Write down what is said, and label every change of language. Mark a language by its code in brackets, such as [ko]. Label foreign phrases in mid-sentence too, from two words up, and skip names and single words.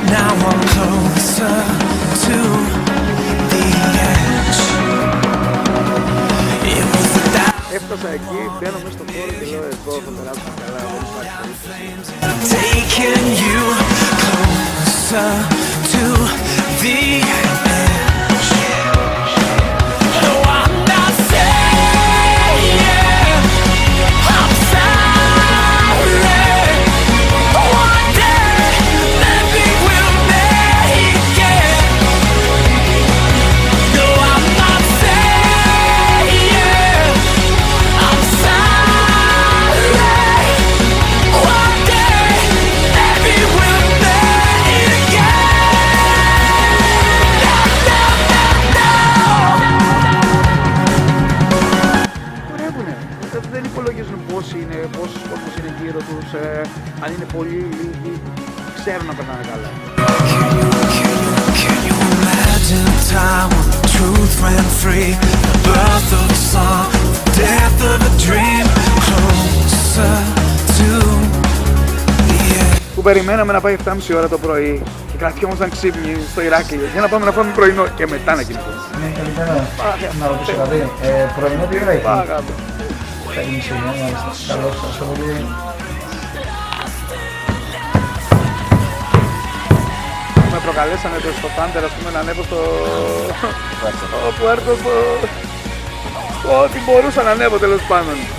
[en] Now I'm closer to the edge. It was the [el] Έφτασα εκεί, μπαίνω μέσα στο χώρο και λέω εδώ θα περάσουμε καλά, δεν υπάρχει. [en] taking you closer to the edge. No, I'm not saying I'm sorry. One day, maybe we'll make it. No, I'm not saying I'm sorry. One day, maybe we'll make it. [el] Χορεύουνε. Δεν υπολογίζουν πόσος κόσμος είναι γύρω τους, αν είναι πολύ λίγοι, ξέρουν να περνάνε καλά. [en] Can you imagine a time when the truth ran free? The birth of a song, the death of a dream. Closer to the edge. [el] Που περιμέναμε να πάει 7.30 ώρα το πρωί και κρατιόμασταν ξύπνοι στο Ηράκλειο για να πάμε να φάμε πρωινό και μετά να κοιμηθούμε. Ναι, καλημέρα. Να ρωτήσω κάτι. Πρωινό τι ώρα έχει? Πάγαμε. Θα γίνει σήμερα, μάλιστα. Καλώς, ευχαριστώ πολύ. Με προκαλέσανε στο Thunder, ας πούμε, να ανέβω στο Puerto, ό,τι μπορούσα να ανέβω τέλος πάντων.